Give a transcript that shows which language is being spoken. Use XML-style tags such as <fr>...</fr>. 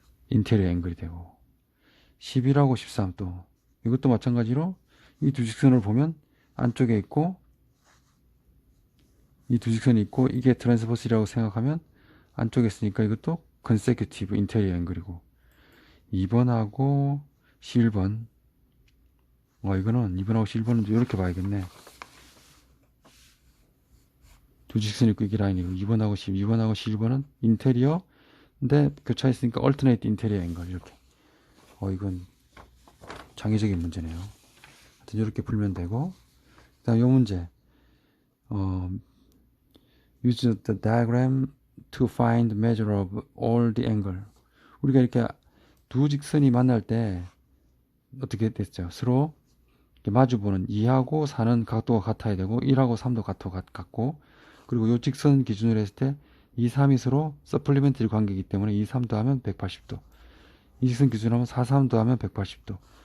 <ko>인테리어 앵글이 되고, 11하고 13 또 이것도 마찬가지로 이 두 직선을 보면 안쪽에 있고 이 두 직선이 있고 이게 트랜스버스라고 생각하면 안쪽에 있으니까 이것도 consecutive 인테리어 앵글이고, 2번하고 11번 이거는 2번하고 11번은 이렇게 봐야겠네. 두 직선이 있고 이게 라인이고 2번하고 11번은 인테리어 근데 교차 있으니까 alternate 인테리어 앵글 이렇게. 이건 창의적인 문제네요. 하여튼 이렇게 풀면 되고, 그 다음 요 문제</ko> <en>use the diagram to find measure of all the angle.</en> <ko>우리가 이렇게 두 직선이 만날 때 어떻게 됐죠? 서로 이렇게 마주보는 2하고 4는 각도가 같아야 되고 1하고 3도 각도가 같고, 그리고 요 직선 기준으로 했을 때 2, 3이 서로 서플리멘터리 관계이기 때문에 2, 3 더하면 180도, 이 직선 기준으로 하면 4, 3 더하면 180도.</ko>